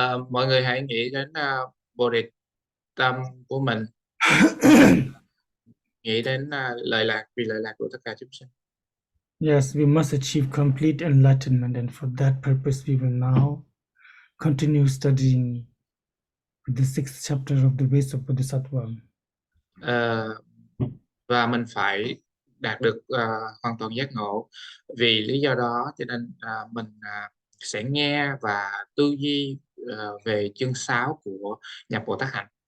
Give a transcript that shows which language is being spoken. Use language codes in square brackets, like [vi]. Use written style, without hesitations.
[vi] Mọi người hãy nghĩ đến Bồ Đề Tâm của mình, nghĩ đến lợi lạc vì lợi lạc của tất cả chúng sinh. [en] Yes, we must achieve complete enlightenment, and for that purpose, we will now continue studying the 6th chapter of the Ways of Bodhisattva. [vi] Và mình phải đạt được hoàn toàn giác ngộ. Vì lý do đó cho nên mình sẽ nghe và tư duy về chương 6 của nhập Bồ Tát Hạnh.